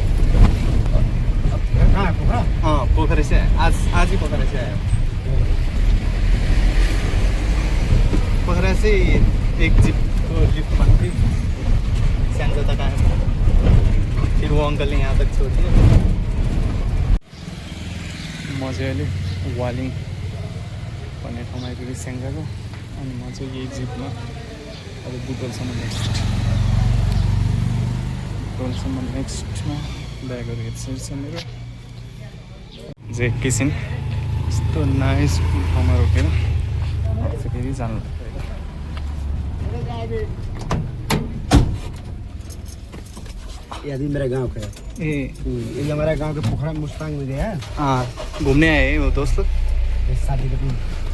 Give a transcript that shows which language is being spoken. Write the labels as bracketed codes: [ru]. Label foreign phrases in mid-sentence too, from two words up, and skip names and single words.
[hi] हाँ, पोखरे से आज ही पोखरे से आया। पोखरे से एक जीप को लिफ्ट मार के स्याङ्जा तक आया, फिर वो अंकल ने यहाँ तक छोड़ दिया। [ne] म चाहिँ अहिले वालिङ भन्ने ठाउँमा आइपुगेँ स्याङ्जाको, अनि म चाहिँ यही जिपमा अब बुटोलसम्म नेक्स्टमा ब्यागहरू हेर्छ मेरो जे एकैछिन यस्तो नाइस ठाउँमा रोकेर फेरि जानु [hi] ये आदमी मेरा गांव का है ए ये हमारा गांव के पोखरा मुस्तांग में गया घुम्ने आए हो दोस्त लोग शादी के दिन